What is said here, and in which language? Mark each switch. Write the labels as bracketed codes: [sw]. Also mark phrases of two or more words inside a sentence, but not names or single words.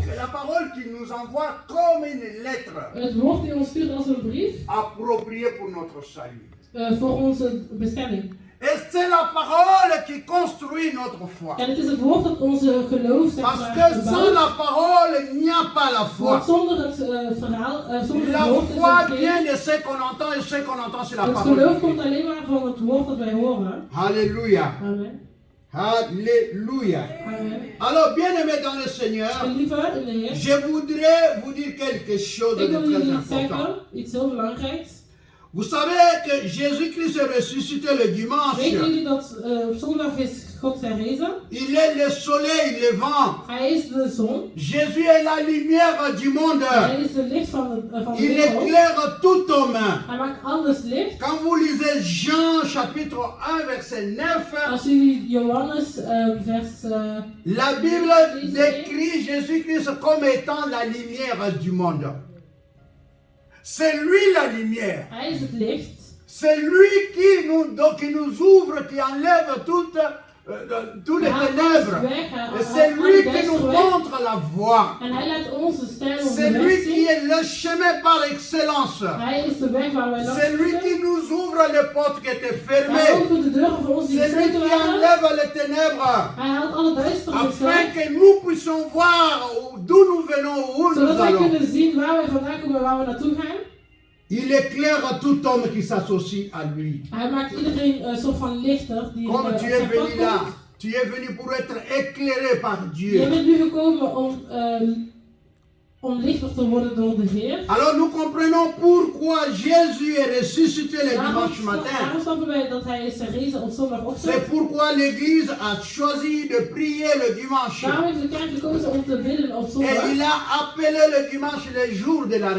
[fr] C'est la parole qu'il nous envoie comme une lettre [nl] Het woord die ons stuurt als een brief. [fr] appropriée pour notre salut. [nl] Voor onze bestemming. [fr] Et c'est la parole qui construit notre foi. [nl] En het is het woord dat onze geloof zeg [fr] Parce [nl] maar, [fr] que sans [nl] bouwt. [fr] la parole, il n'y a pas la foi. [nl] Want zonder het verhaal, zonder het [fr] La [nl] woord is [fr] foi [nl] er geen. [fr] vient de ce qu'on entend et ce qu'on entend, c'est la [nl] Het [fr] parole [nl] geloof [fr] de [nl] komt [fr] Dieu. [nl] alleen maar van het woord dat wij horen. [fr] Alléluia. Amen. Alléluia. Amen. Alors, bien-aimés dans le Seigneur, [nl] En lieve in de Heer, [fr] je voudrais vous dire quelque chose de [nl] ik wil [fr] très [nl] jullie iets [fr] important. [nl] zeggen, iets heel belangrijks. [fr] Vous savez que Jésus-Christ est ressuscité le [nl] Weten [fr] dimanche. [nl] jullie dat op zondag is God herrezen? [fr] Il est le soleil levant. [nl] Hij is de zon. [fr] Jésus est la lumière du monde. [nl] Hij is het licht van de [fr] Il [nl] wereld. [fr] éclaire tout homme. [nl] Hij maakt alles licht. [fr] Quand vous lisez Jean chapitre 1 verset 9, [nl] Als jullie Johannes vers... [fr] la Bible décrit Jésus-Christ comme étant la lumière du monde. C'est lui la lumière. [nl] Hij is het licht. [fr] C'est lui qui nous ouvre, qui enlève toutes les [nl] Hij haalt [fr] ténèbres. [nl] alles weg. [fr] Et c'est lui qui [nl] Hij [fr] nous [nl] weg. [fr] montre la voie. [nl] En hij laat onze stijl op [fr] C'est [nl] de [fr] lui [nl] weg [fr] qui [nl] zien. [fr] est le chemin par excellence. [nl] Hij is de weg waar wij langs [fr] C'est lui qui [nl] moeten. [fr] nous ouvre les portes qui étaient [nl] Hij [fr] fermées. [nl] opent de deuren voor ons die [fr] C'est lui [nl] gesloten [fr] qui [nl] waren. [fr] enlève les ténèbres. [nl] Hij haalt alle duisternis [fr] Afin [nl] weg. [fr] que nous puissions voir d'où nous venons, où nous [nl] Zodat wij [fr] allons. [nl] kunnen zien waar wij vandaan komen en waar we naartoe gaan. [fr] Il éclaire tout homme qui s'associe à lui. [nl] Hij maakt iedereen een soort van lichter die [fr] Comme [nl] op [fr] tu es [nl] zijn pad [fr] venu là, [nl] komt. [fr] tu es venu pour être éclairé par [nl] Je [fr] Dieu. [nl] bent nu gekomen om lichter te worden door de Heer. [fr] Alors nous comprenons pourquoi Jésus est ressuscité le dimanche matin. [nl] Daarom snappen wij dat hij is herrezen op zondagochtend. [fr] C'est pourquoi l'Église a choisi de prier le dimanche. [nl] Daarom heeft de kerk gekozen om te bidden op [fr] Et [nl] zondag. [fr] il a appelé le dimanche le jour de la